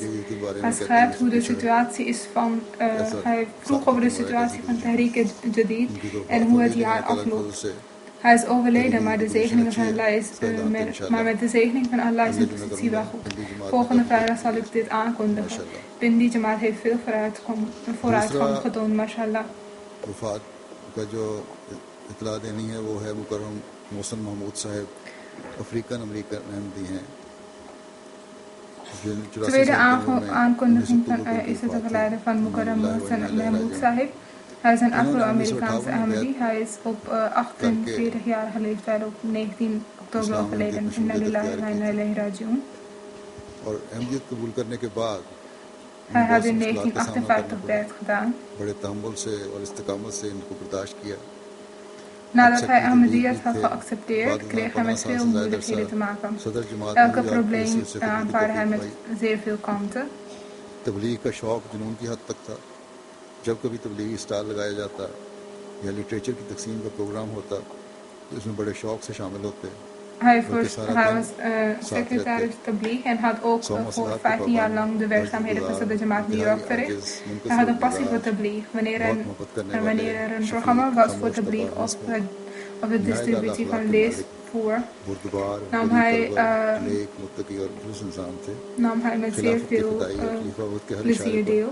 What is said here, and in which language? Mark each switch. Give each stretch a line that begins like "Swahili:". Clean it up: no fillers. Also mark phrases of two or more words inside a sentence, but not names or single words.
Dutch: Hij schrijft hoe de situatie is van... hij vroeg over de situatie van Tahrik Jadid en hoe het jaar afloopt. Hij is overleden, maar de zegeningen van Allah is... maar met de zegening van Allah is de positie wel goed. Volgende vrijdag zal ik dit aankondigen. Pindi Jamaat heeft veel vooruitgang getoond, mashallah.
Urdu: اطلاع دینی ہے وہ ہے مکرم محسن محمود صاحب افریکن امریکن احمدی ہیں.
Dutch: Tweede aankondiging is het overlijden van Mukarram Mohsen Mahmoud Sahib. Hij is een Afro-Amerikaanse Ahmadi. Hij is op 48-jarige leeftijd op 19 oktober overleden.
Arabic: إنا لله وإنا إليه راجعون.
Dutch: Hij had in 1958 beurt gedaan. Nadat hij Ahmadiyyat had geaccepteerd, kreeg hij met veel moeilijkheden te maken. Elke probleem aanvaarde hij met zeer veel kalmte.
Urdu: تبلیغ کا شوق جنون کی حد تک تھا۔ جب کبھی تبلیغی سٹال لگایا جاتا یا لٹریچر کی تقسیم کا پروگرام ہوتا تو اس میں بڑے شوق سے شامل ہوتے.
Dutch: Hij was secretaris Tabligh en had ook voor 15 jaar lang de werkzaamheden van Sadr Jamaat New York verricht. Hij had een passie voor Tabligh. Wanneer er een programma was voor Tabligh of de distributie van leesvoer, nam hij met zeer veel plezier deel.